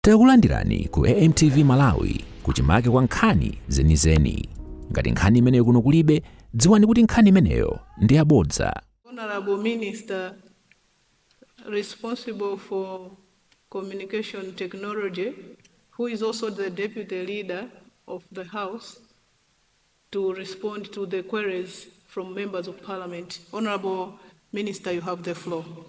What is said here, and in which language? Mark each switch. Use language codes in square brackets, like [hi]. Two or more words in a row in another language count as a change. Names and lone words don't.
[ny] Takulandirani ku AMTV Malawi kuchimake kwa nkhani zenizeni. Ngati nkhani imeneyo kuno kulibe, dziwani kuti nkhani imeneyo ndi yabodza. [en] Honorable Minister responsible for communication technology, who is also the deputy leader of the House, to respond to the queries from members of Parliament. Honorable Minister, you have the floor.